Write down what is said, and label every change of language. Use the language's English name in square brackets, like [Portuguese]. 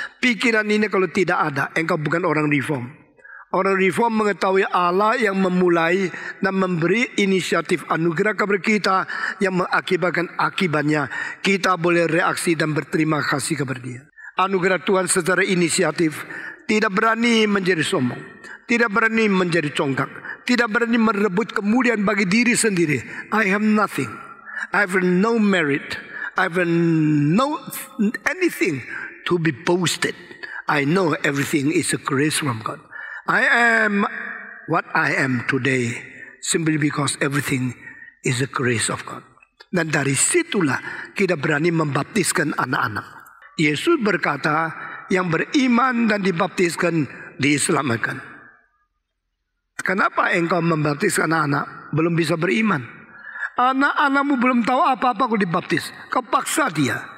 [Indonesian] Pikiran ini kalau tidak ada, engkau bukan orang reform. Orang reform mengetahui Allah yang memulai dan memberi inisiatif anugerah kepada kita yang mengakibatkan akibatnya kita boleh reaksi dan berterima kasih kepada dia. Anugerah Tuhan secara inisiatif tidak berani menjadi sombong, tidak berani menjadi congkak, tidak berani merebut kemuliaan bagi diri sendiri. [English] I have nothing, I have no merit, I have no anything to be boasted. I know everything is a grace from God. I am what I am today simply because everything is the grace of God. [Indonesian] Dan dari situlah kita berani membaptiskan anak-anak. Yesus berkata, yang beriman dan dibaptiskan diselamatkan. Kenapa engkau membaptiskan anak-anak belum bisa beriman? Anak-anakmu belum tahu apa-apa kau dibaptis. Kau paksa dia.